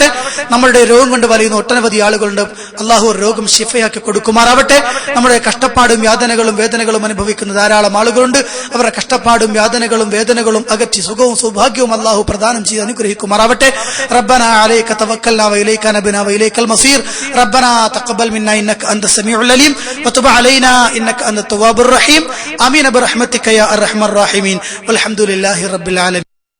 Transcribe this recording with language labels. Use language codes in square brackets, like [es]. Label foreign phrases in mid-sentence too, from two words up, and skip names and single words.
[ml] നമ്മളുടെ രോഗം കൊണ്ട് വലയുന്ന ഒട്ടനവധി ആളുകളുണ്ട്. അല്ലാഹു രോഗം ശിഫയാക്കി കൊടുക്കുമാറാവട്ടെ. നമ്മുടെ കഷ്ടപ്പാടും യാതനകളും വേദനകളും അനുഭവിക്കുന്ന ധാരാളം ആളുകളുണ്ട്. അവരുടെ കഷ്ടപ്പാടും യാതനകളും വേദനകളും അകറ്റി സുഖവും സൗഭാഗ്യവും അല്ലാഹു പ്രദാനം ചെയ്ത് അനുഗ്രഹിക്കുമാറാവട്ടെ. [ar] ربنا عليك توكلنا وإليك نبنا وإليك المصير ربنا تقبل منا إنك أنت السميع العليم وتب علينا إنك أنت التواب الرحيم آمين برحمتك يا أرحم الراحمين والحمد لله رب العالمين.